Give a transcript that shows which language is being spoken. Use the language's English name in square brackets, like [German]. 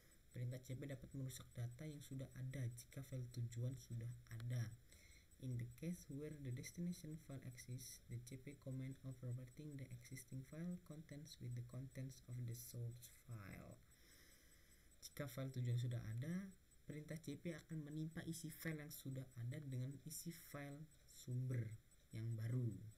[Indonesian] Perintah CP dapat merusak data yang sudah ada jika file tujuan sudah ada. [English] In the case where the destination file exists, the CP command overwriting the existing file contents with the contents of the source file. [Indonesian] Jika file tujuan sudah ada, perintah CP akan menimpa isi file yang sudah ada dengan isi file sumber yang baru.